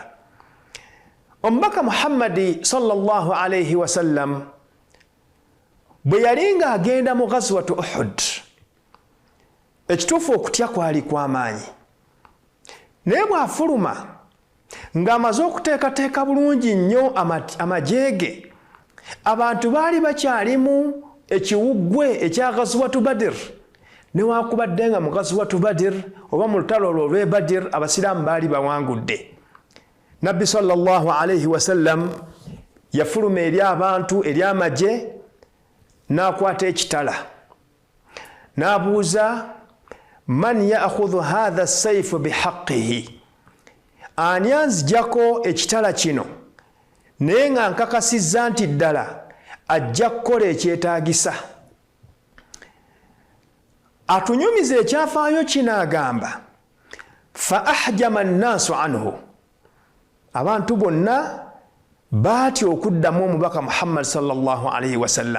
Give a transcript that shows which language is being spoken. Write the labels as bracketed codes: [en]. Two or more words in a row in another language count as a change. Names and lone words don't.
[lg] Omubaka Muhammadi [ar] صلى الله عليه وسلم [lg] bwe yali ng'agenda mu ghazwatu Uhud, ekituufu okutya kwali kw'amaanyi, naye bw'afuluma ng'amaze okuteekateeka bulungi nnyo amajeege, abantu baali bakyalimu ekiwuggwe ekya ghazwatu Badr, newakubadde nga mu ghazwatu Badr oba mu lutalo olwo olw'e Badr abasiraamu baali bawangudde. Nabbi [ar] صلى الله عليه وسلم [lg] yafuluma eri abantu eri amaje, n'akwata ekitala n'abuuza, [ar] من يأخذ هذا السيف بحقه, [lg] ani anzijjako ekitala kino naye nga nkakasizza nti ddala ajja kukola ekyetaagisa. Atunyumiza ekyafaayo kino agamba, [ar] فأحجم الناس عنه, [lg] abantu bonna baatya okuddamu omubaka Muhammad [ar] صلى الله عليه وسلم.